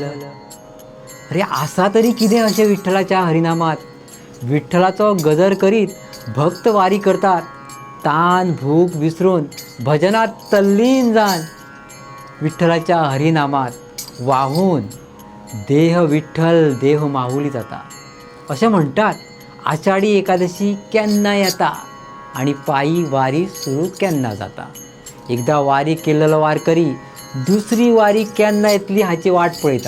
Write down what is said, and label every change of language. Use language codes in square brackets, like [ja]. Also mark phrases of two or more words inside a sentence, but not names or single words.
[kok] अरे असा तरी कितें अशें विठ्ठलाच्या हरिनामात विठ्ठलाचो गजर करीत भक्त वारी करतात. तान भूक विसरून भजनात तल्लीन जावन विठ्ठलाच्या हरिनामात वाहून देह विठ्ठल देह माहुली जाता. अशें म्हणटात आषाढी एकादशी केन्ना येता आनी पायी वारी सुरू केन्ना जाता. एकदां वारी केल्लो वारकरी दुसरी वारी केन्ना येतली हाची वाट पळयता.